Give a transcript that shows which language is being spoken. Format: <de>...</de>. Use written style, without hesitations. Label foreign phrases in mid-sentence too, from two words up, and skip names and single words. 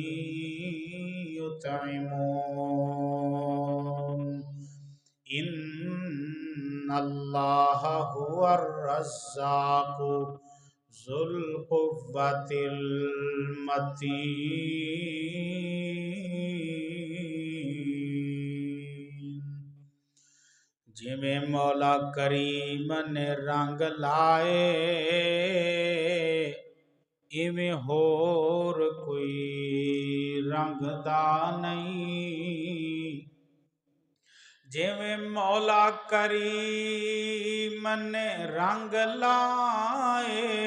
<ar>يطعمون إن الله هو الرزاق ذو القوة</ar> <pa>المتين جویں مولا کریم نے رنگ لائے ایویں ہور کوئی رنگ دا نہیں جویں مولا کریم نے رنگ لائے</pa>